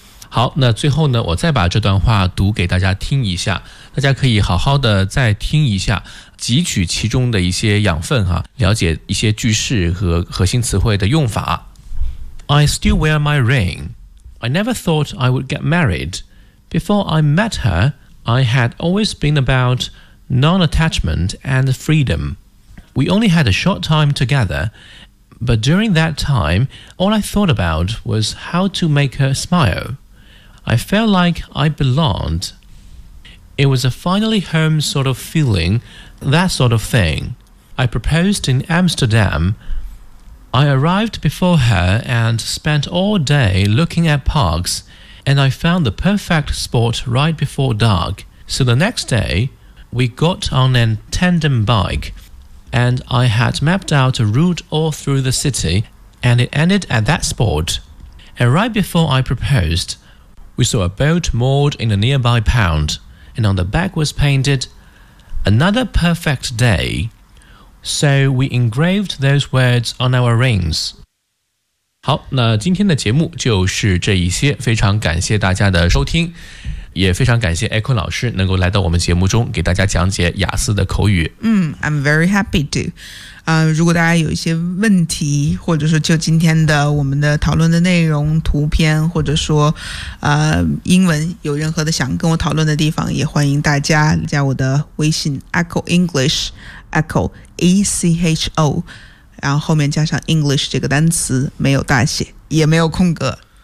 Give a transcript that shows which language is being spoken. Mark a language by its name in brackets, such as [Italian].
[Chinese] 好，那最后呢，我再把这段话读给大家听一下，大家可以好好的再听一下，汲取其中的一些养分哈，了解一些句式和核心词汇的用法。 [English] I still wear my ring. I never thought I would get married. Before I met her, I had always been about non-attachment and freedom. We only had a short time together, but during that time, all I thought about was how to make her smile. I felt like I belonged. It was a finally home sort of feeling, that sort of thing. I proposed in Amsterdam. I arrived before her and spent all day looking at parks, and I found the perfect spot right before dark. So the next day, we got on a tandem bike, and I had mapped out a route all through the city, and it ended at that spot. And right before I proposed,We saw a boat moored in a nearby pond, and on the back was painted, Another perfect day. So we engraved those words on our rings. [Chinese] 好，那今天的节目就是这一些，非常感谢大家的收听，也非常感谢 Echo 老师能够来到我们节目中给大家讲解雅思的口语。 [English] I'm very happy to. [Chinese] 如果大家有一些问题，或者说就今天的我们的讨论的内容、图片，或者说英文有任何的想跟我讨论的地方，也欢迎大家加我的微信 Echo English Echo ECHO， 然后后面加上 English 这个单词，没有大写，也没有空格。